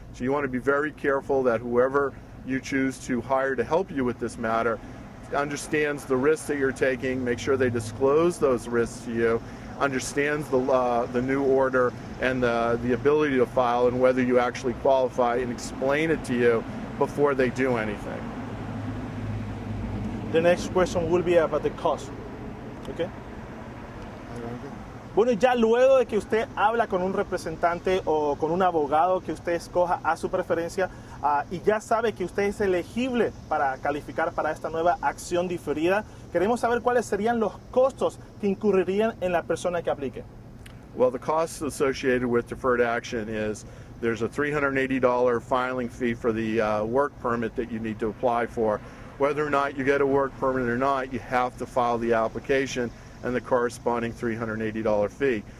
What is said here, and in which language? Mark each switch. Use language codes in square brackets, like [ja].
[en] So you want to be very careful that whoever you choose to hire to help you with this matter understands the risks that you're taking, make sure they disclose those risks to you, understands the new order and the ability to file and whether you actually qualify, and explain it to you before they do anything. The next question will be about the cost. Okay? [es] Bueno, ya luego de que usted habla con un representante o con un abogado que usted escoja a su preferencia y ya sabe que usted es elegible para calificar para esta nueva acción diferida, queremos saber cuáles serían los costos que incurrirían en la persona que aplique. [en] Well, the costs associated with deferred action is there's a $380 filing fee for the work permit that you need to apply for. Whether or not you get a work permit or not, you have to file the application and the corresponding $380 fee.